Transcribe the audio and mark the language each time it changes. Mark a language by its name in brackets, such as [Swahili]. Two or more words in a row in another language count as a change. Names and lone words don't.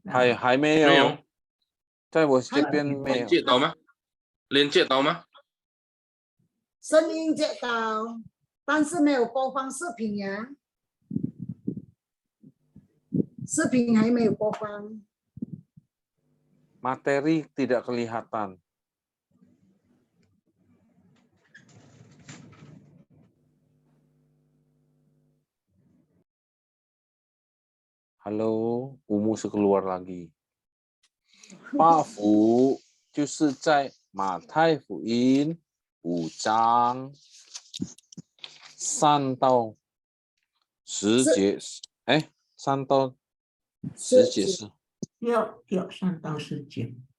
[Chinese] 还没有。没有。在我这边没有。连接到吗？连接到吗？声音接到，但是没有播放视频呀。视频还没有播放。 [Indonesian] Materi tidak kelihatan. Halo， [Chinese] 吴牧师 [Indonesian] keluar lagi。 [Chinese] 8 福就是在马太福音5章 3到10 是节，哎，3到10节是有3到10节。